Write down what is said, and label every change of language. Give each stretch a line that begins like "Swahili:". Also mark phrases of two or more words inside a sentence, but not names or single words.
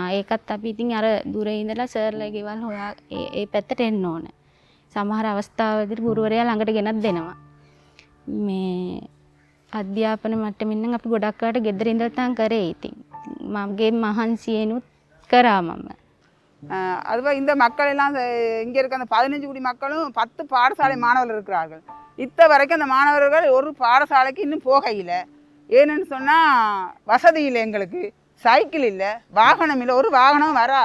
Sinhala: ඒකත් අපි ඉතින් අර දුරේ ඉඳලා සර්ලා ගෙවල් හොයා ඒ පැත්තට එන්න ඕන. සමහර අවස්ථාවලදී ගුරුවරයා ළඟට ගෙනත් දෙනවා. මේ අධ්‍යාපන මට්ටමින් නම් අපි ගොඩක් වෙලාවට ගෙදර ඉඳලා තන් කරේ ඉතින්. මගේ මහන්සියෙනුත් කරා මම.
Tamil: அதுபோல் இந்த மக்கள் எல்லாம் இங்கே இருக்க அந்த 15 கோடி மக்களும் 10 பாடசாலை மாணவர்கள் இருக்கிறார்கள். இத்த வரைக்கும் அந்த மாணவர்கள் ஒரு பாடசாலைக்கு இன்னும் போகையில். ஏன்னு சொன்னால் வசதி இல்லை, எங்களுக்கு சைக்கிள் இல்லை, வாகனம் இல்லை, ஒரு வாகனம் வராது.